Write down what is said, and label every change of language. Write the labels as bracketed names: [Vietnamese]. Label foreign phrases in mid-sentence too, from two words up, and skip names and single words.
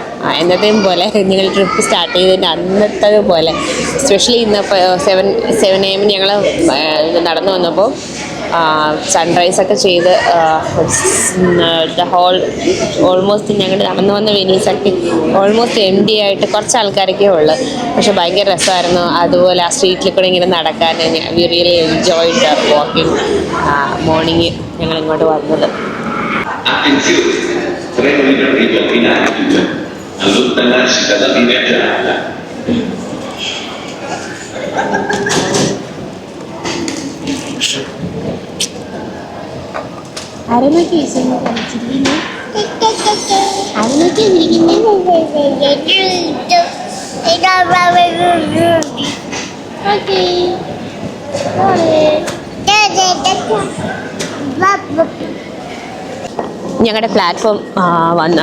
[Malayalam] എന്നത്തെയും പോലെ ഞങ്ങൾ [English] trip start [Malayalam] ചെയ്തതിൻ്റെ അന്നത്തത് പോലെ, എസ്പെഷ്യലി ഇന്നിപ്പോൾ 7 AM ഞങ്ങൾ നടന്നു വന്നപ്പോൾ സൺറൈസൊക്കെ ചെയ്ത് [English] the whole almost [Malayalam] ഞങ്ങൾ നടന്നു വന്ന വെനീസൊക്കെ [English] almost empty [Malayalam] ആയിട്ട് കുറച്ച് ആൾക്കാരൊക്കെ ഉള്ളു. പക്ഷെ ഭയങ്കര രസമായിരുന്നു. അതുപോലെ ആ സ്ട്രീറ്റിൽ കൂടെ ഇങ്ങനെ നടക്കാൻ [English] we really enjoyed walking. [Malayalam] മോർണിംഗ് ഞങ്ങൾ ഇങ്ങോട്ട് വന്നത്. [Italian] Attenzione, treno in arrivo in altitude, allontanarsi dalla linea gialla. [Malayalam] ആരെന്നൊക്കെ കളിച്ചിരിക്കുന്നു. ആരെന്നൊക്കെ ഞങ്ങളുടെ പ്ലാറ്റ്ഫോം വന്നു.